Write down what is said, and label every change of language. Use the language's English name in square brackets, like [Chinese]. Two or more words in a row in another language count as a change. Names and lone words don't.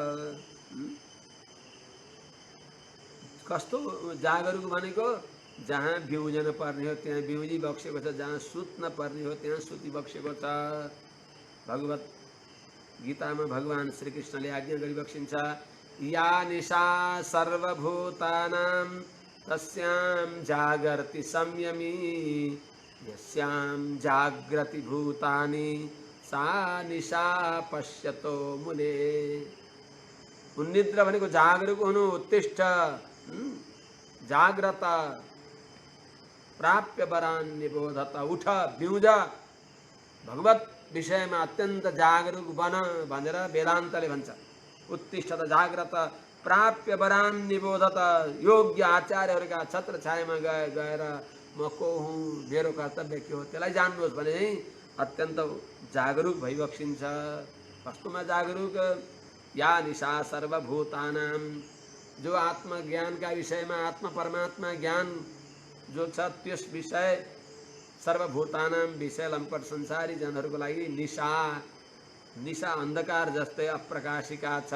[Nepali] कस्तो जागरुक भनेको? जहाँ बिउजन पर्ने हो त्यहाँ बिउजी बक्सेको छ, जहाँ सुत्न पर्ने हो त्यहाँ सुति बक्सेको छ। भगवत गीतामा भगवान श्रीकृष्णले आज्ञा गरिबक्सिन्छ, [Sanskrit] या निशा सर्वभूतानां तस्यां जागर्ति संयमी, यस्यां जाग्रति भूतानि सा निशा पश्यतो मुने। [Nepali] उन्निद्र भनेको जागरुक हुनु, [Sanskrit] उत्तिष्ठ, जाग्रत, प्राप्य वरान निबोधत, [Nepali] उठ बिउज, भगवत विषयमा अत्यन्त जागरुक बन भनेर वेदान्तले भन्छ। [Sanskrit] उत्तिष्ठत जाग्रत प्राप्य वरान निबोधत, [Nepali] योग्य आचार्यहरूका छत्र छायामा गएर म को हुँ, मेरो कर्तव्य के हो त्यसलाई जान्नुहोस् भने अत्यन्त जागरुक भइबक्सिन्छ। वास्तवमा जागरुक [Sanskrit] या निशा सर्वभूतानां, [Nepali] जो आत्मज्ञानका विषयमा आत्म परमात्मा ज्ञान जो छ त्यस विषय सर्वभूतानां विषय लम्पट संसारी जनहरूको लागि निशा, निशा अन्धकार जस्तै अप्रकाशिका छ।